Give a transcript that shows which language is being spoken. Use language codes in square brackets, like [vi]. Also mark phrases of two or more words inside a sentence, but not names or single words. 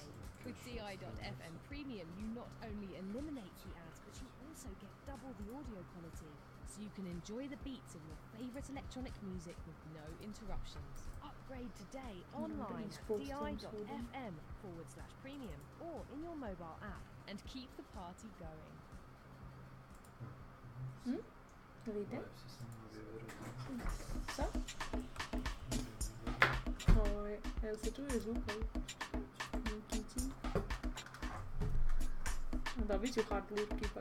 [en] With DI.FM Premium, you not only eliminate the ads, but you also get double the audio quality, so you can enjoy the beats of your favourite electronic music with no interruptions. Upgrade today online at di.fm/premium or in your mobile app and keep the party going. [sr] Vidite? Co? Jel se čuje zvuka? Da, bit ću [en] hard loop [sr] ipak.